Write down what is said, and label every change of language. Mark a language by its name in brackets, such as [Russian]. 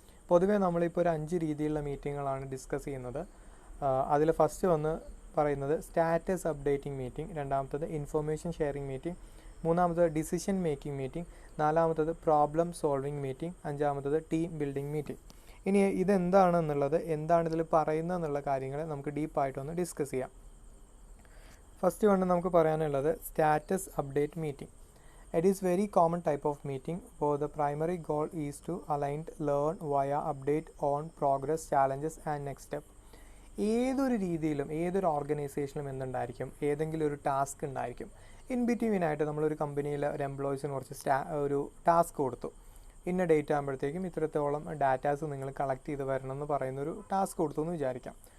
[Malayalam] പൊതുവേ നമ്മളിപ്പോൾ ഒരു 5 രീതിയിലുള്ള മീറ്റിങ്ങുകളാണ് ഡിസ്കസ് ചെയ്യുന്നത്. അതിൽ ഫസ്റ്റ് വന്ന് പറയുന്നത് സ്റ്റാറ്റസ് അപ്ഡേറ്റിംഗ് മീറ്റിംഗ്, രണ്ടാമത്തത് ഇൻഫർമേഷൻ ഷെയറിംഗ് മീറ്റിംഗ്, മൂന്നാമത്തത് ഡിസിഷൻ മേക്കിംഗ് മീറ്റിംഗ്, നാലാമത്തത് പ്രോബ്ലം സോൾവിംഗ് മീറ്റിംഗ്, അഞ്ചാമത്തത് ടീം ബിൽഡിംഗ് മീറ്റിംഗ്. ഇനി ഇതെന്താണെന്നുള്ളത്, എന്താണ് ഇതിൽ പറയുന്നത് എന്നുള്ള കാര്യങ്ങൾ നമുക്ക് ഡീപ്പായിട്ടൊന്ന് ഡിസ്കസ് ചെയ്യാം. ഫസ്റ്റ് കൊണ്ട് നമുക്ക് പറയാനുള്ളത് status update meeting. [English] It is very common type of meeting where the primary goal is to align, learn via update on progress, challenges and next step. [Malayalam] ഏതൊരു രീതിയിലും ഏതൊരു ഓർഗനൈസേഷനിലും എന്തുണ്ടായിരിക്കും, ഏതെങ്കിലും ഒരു ടാസ്ക് ഉണ്ടായിരിക്കും. [English] in between [Malayalam] ആയിട്ട് നമ്മളൊരു കമ്പനിയിൽ ഒരു എംപ്ലോയീസിന് കുറച്ച് ഒരു ടാസ്ക് കൊടുത്തു. ഇന്ന ഡേറ്റ് ആകുമ്പോഴത്തേക്കും ഇത്രത്തോളം ഡാറ്റാസ് നിങ്ങൾ കളക്ട് ചെയ്ത് വരണം എന്ന് പറയുന്നൊരു ടാസ്ക് കൊടുത്തു എന്ന് വിചാരിക്കാം.